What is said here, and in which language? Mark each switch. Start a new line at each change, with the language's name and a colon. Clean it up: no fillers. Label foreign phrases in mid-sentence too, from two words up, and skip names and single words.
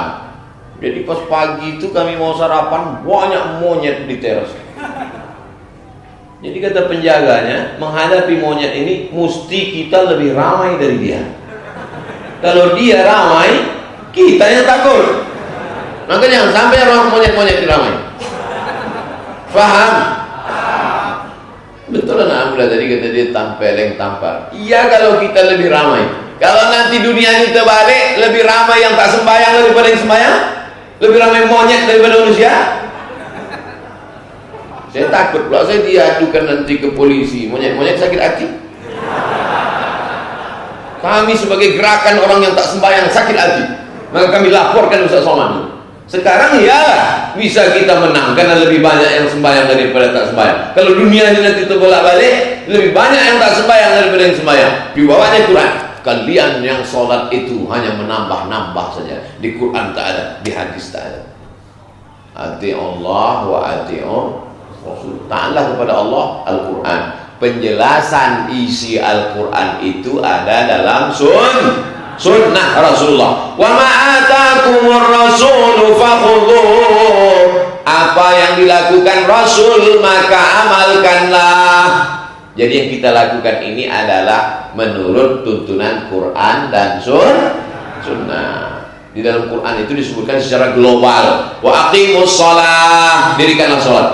Indonesian: Jadi pas pagi itu kami mau sarapan, banyak monyet di teras. Jadi kata penjaganya, menghadapi monyet ini mesti kita lebih ramai dari dia. Kalau dia ramai, kita yang takut. Maka jangan sampai orang monyet-monyet diramai. Faham? Betul anak muda tadi kata dia tampeleng tampar. Iya kalau kita lebih ramai. Kalau nanti dunia ini terbalik, lebih ramai yang tak sembahyang daripada yang sembahyang, lebih ramai monyet daripada manusia. Saya takut kalau saya diadukan nanti ke polisi, monyet-monyet sakit hati. Kami sebagai gerakan orang yang tak sembahyang sakit hati, maka kami laporkan Ustaz Somad. Sekarang ya bisa kita menang karena lebih banyak yang sembahyang daripada tak sembahyang. Kalau dunia ini nanti terbolak-balik, lebih banyak yang tak sembahyang daripada yang sembahyang. Di bawahnya Quran, kalian yang sholat itu hanya menambah-nambah saja. Di Quran tak ada, di hadis tak ada.
Arabic: أطيعوا الله وأطيعوا الرسول.
Indonesian: Taatlah kepada Allah, Al-Quran. Penjelasan isi Al-Quran itu ada dalam sunnah Rasulullah.
Arabic: وما آتاكم الرسول فخذوه.
Indonesian: Apa yang dilakukan Rasul maka amalkanlah. Jadi yang kita lakukan ini adalah menurut tuntunan Quran dan sunnah. Di dalam Quran itu disebutkan secara global.
Arabic: وأقيموا الصلاة,
Indonesian: dirikanlah salat.